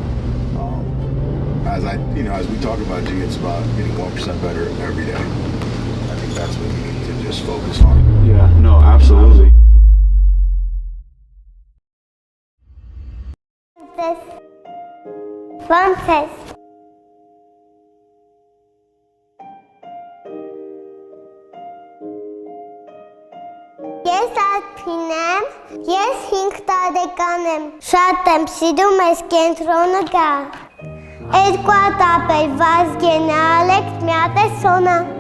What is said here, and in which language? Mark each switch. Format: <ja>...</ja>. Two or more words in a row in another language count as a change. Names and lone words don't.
<en>As we talk about, G, it's about getting 1% better every day. I think that's what we need to just focus on. Yeah, no, absolutely. Frances.</en> <hy>Ես Ալփին եմ, ես 5 տարեկան եմ, շատ եմ սիրում այս կենտրոնը գալ։ Երկու հատ ապել Վազգենը, Ալեքս, մի հատ է Սոնա։</hy>